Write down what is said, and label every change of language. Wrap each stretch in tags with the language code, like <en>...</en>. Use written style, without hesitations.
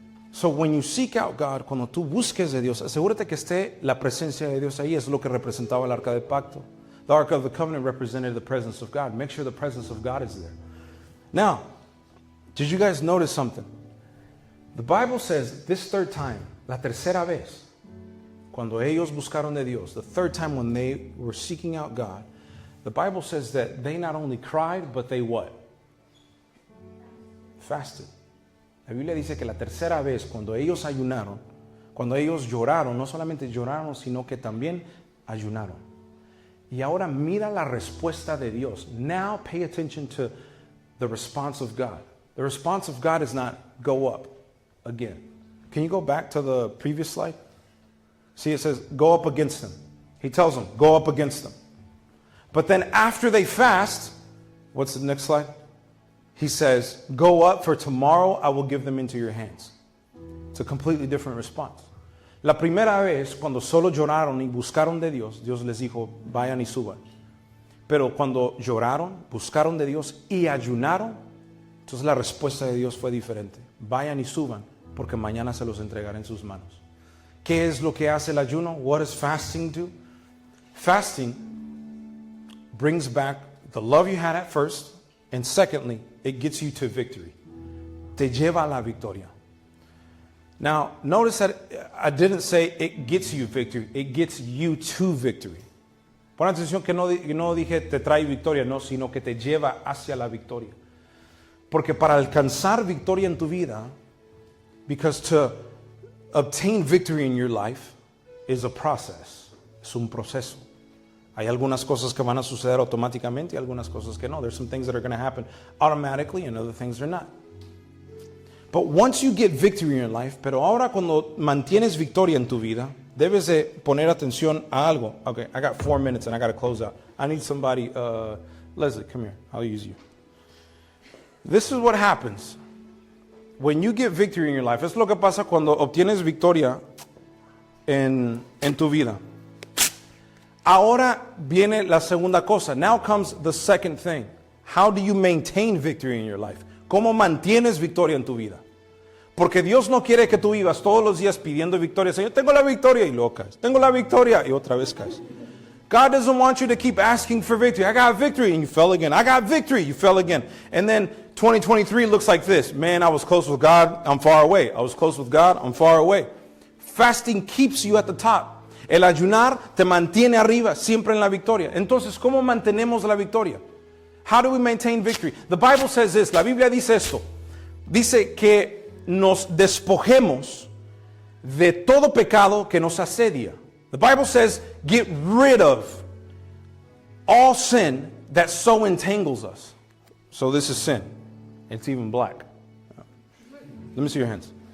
<en>So when you seek out God,</en> <es>cuando tú busques de Dios, asegúrate que esté la presencia de Dios ahí. Es lo que representaba el arca del pacto.</es> <en>The ark of the covenant represented the presence of God. Make sure the presence of God is there. Now, did you guys notice something? The Bible says this third time,</en> <es>la tercera vez, cuando ellos buscaron de Dios,</es> <en>the third time when they were seeking out God, the Bible says that they not only cried, but they what? Fasted.</en> <es>La Biblia dice que la tercera vez, cuando ellos ayunaron, cuando ellos lloraron, no solamente lloraron, sino que también ayunaron. Y ahora mira la respuesta de Dios.</es> <en>Now pay attention to the response of God. The response of God is not go up again. Can you go back to the previous slide? See, it says go up against them. He tells them, go up against them. But then after they fast, what's the next slide? He says, go up, for tomorrow I will give them into your hands. It's a completely different response.</en> <es>La primera vez, cuando solo lloraron y buscaron de Dios, Dios les dijo, vayan y suban. Pero cuando lloraron, buscaron de Dios y ayunaron, entonces la respuesta de Dios fue diferente. Vayan y suban, porque mañana se los entregaré en sus manos. ¿Qué es lo que hace el ayuno?</es> <en>What does fasting do? Fasting brings back the love you had at first, and secondly, it gets you to victory.</en> <es>Te lleva a la victoria.</es> <en>Now, notice that I didn't say it gets you victory, it gets you to victory.</en> <es>Pon atención que no dije te trae victoria, no, sino que te lleva hacia la victoria. Porque para alcanzar victoria en tu vida,</es> <en>because to obtain victory in your life is a process,</en> <es>es un proceso. Hay algunas cosas que van a suceder automáticamente y algunas cosas que no.</es> <en>There's some things that are going to happen automatically and other things are not. But once you get victory in your life,</en> <es>pero ahora cuando mantienes victoria en tu vida, debes de poner atención a algo.</es> <en>Okay, I got 4 minutes and I got to close out. I need somebody, Leslie, come here. I'll use you. This is what happens when you get victory in your life.</en> <es>Es lo que pasa cuando obtienes victoria en tu vida. Ahora viene la segunda cosa.</es> <en>Now comes the second thing. How do you maintain victory in your life?</en> <es>¿Cómo mantienes victoria en tu vida? Porque Dios no quiere que tú vivas todos los días pidiendo victoria. Señor, tengo la victoria y luego caes. Tengo la victoria y otra vez caes.</es> <en>God doesn't want you to keep asking for victory. I got victory and you fell again. I got victory, you fell again. And then 2023 looks like this. Man, I was close with God, I'm far away. I was close with God, I'm far away. Fasting keeps you at the top.</en> <es>El ayunar te mantiene arriba, siempre en la victoria. Entonces, ¿cómo mantenemos la victoria?</es> <en>How do we maintain victory? The Bible says this,</en> <es>la Biblia dice esto. Dice que nos despojemos de todo pecado que nos asedia.</es> <en>The Bible says, get rid of all sin that so entangles us. So this is sin. It's even black. Let me see your hands.</en>